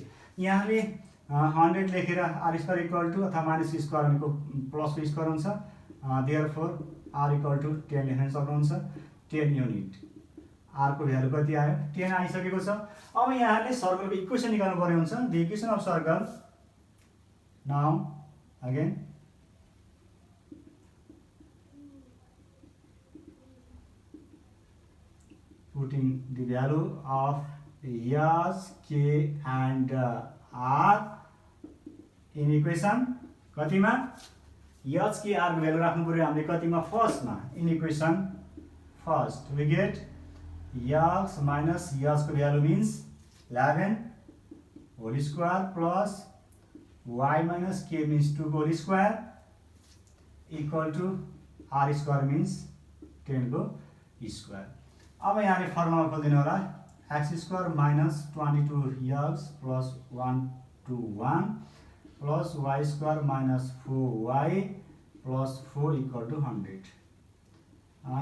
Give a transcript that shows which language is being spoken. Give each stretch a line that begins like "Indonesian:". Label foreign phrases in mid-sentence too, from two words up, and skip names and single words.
Nepali: यहाँले 100 लेखेर r
English: square equal to
Nepali: अथवा
English: minus square
Nepali: भनेको प्लस को स्क्वायर हुन्छ।
English: therefore r equal to
Nepali: 10 लेख्न सक्नुहुन्छ। 10 युनिट। r को भ्यालु कति आयो 10 आइसकेको छ। अब यहाँले सर्कलको इक्वेसन निकाल्नु पर्ने हुन्छ।
English: the equation of circle now again putting the value of h, k and r in equation
Nepali: कतिमा h k r को भ्यालु राख्नु पर्यो हामीले कतिमा फर्स्टमा
English: in equation first we get h minus h
Nepali: को भ्यालु
English: means 11 whole square plus y minus k means 2
Nepali: को
English: whole square equal to r square means 10
Nepali: को स्क्वायर। अब यहाँले फर्मुला खोल्दिनु होला।
English: x square minus 22x plus 121 plus y square minus 4y plus 4 equal to 100.